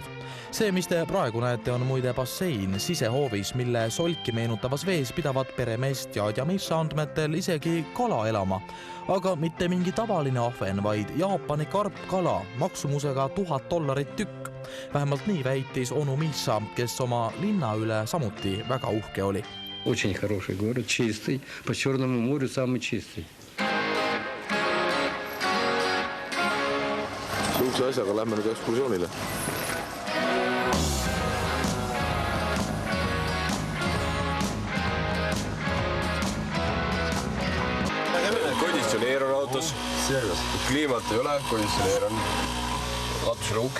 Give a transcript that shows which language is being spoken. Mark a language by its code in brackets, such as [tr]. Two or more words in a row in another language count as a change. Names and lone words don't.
[et] See, mis te praegu näete, on muide bassein sisehoovis, mille solki meenutavas vees pidavat peremeest ja Missa andmetel isegi kala elama. Aga mitte mingi tavaline ahven, vaid Jaapani karpkala maksumusega $1000 tükk. Vähemalt nii väitis onu Missa, kes oma linna üle samuti väga uhke oli. [ru] Очень хороший город, чистый, по Черному морю самый чистый. [et] Sihukese asjaga lähme nüüd ekskursioonile. Konditsioneer on autos, kliimat ei ole, konditsioneer on latusruuk.